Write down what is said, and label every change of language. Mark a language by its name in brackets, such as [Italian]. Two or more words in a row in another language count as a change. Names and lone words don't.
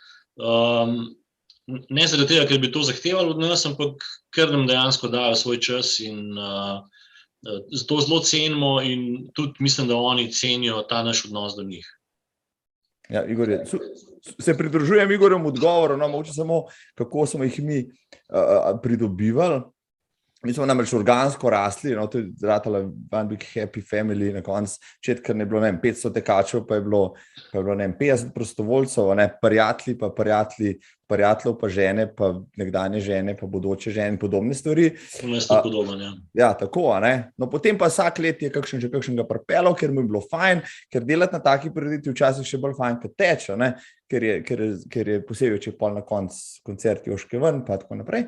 [Slovenian] Ne zaradi tega, ker bi to zahtevalo od nas, ampak ker nam dejansko dajo svoj čas in to zelo cenimo in tudi mislim, da oni cenijo ta naš odnos do njih. Ja, Igor, se pridružujem Igorjem odgovoru, mogoče samo, kako smo jih mi pridobivali. Mi smo namreč organsko rasli, to je ratala [English] one big happy family, [Slovenian] na koncu četka ne bilo 500 tekačev, pa je bilo 50 prostovoljcev, prijateljev, pa žene, pa nekdanje žene, pa bodoče žene in podobne stvari. Ja, tako, No, potem pa vsak let je kakšnega pripeljal, ker mu je bilo fajn, ker delati na taki prireditvi včasih še bolj fajn, kot teče, ker je posebej, če pol na koncu koncert Joške ven, pa tako naprej.